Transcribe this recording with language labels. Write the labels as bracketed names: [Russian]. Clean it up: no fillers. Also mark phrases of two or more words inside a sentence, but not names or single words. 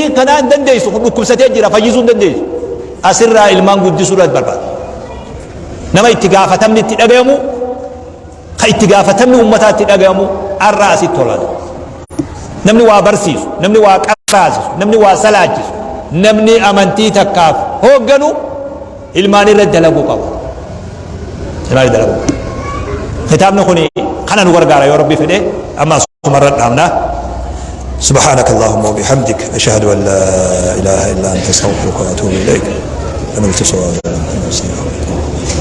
[Oromo] kanaan dandeessu kun dhukkubsatee jira fayyisuu hin dandeessu asirraa ilmaan guddisuu irratti barbaada nama itti gaafatamni itti dhagayamu ka itti gaafatamni uummataa itti dhagayamu arraa asitti tolata namni waa barsiisu namni waa qaasisu namni waa salaachisu namni amantii takkaaf hoogganu ilmaan irratti dalaguu qaba ilmaan dalaguu kitaabni kun kana nu gargaara yoo rabbi fedhe amma sumarra dhaabna [Arabic] سبحانك اللهم وبحمدك أشهد أن لا إله إلا أنت أستغفرك وأتوب إليك. أنا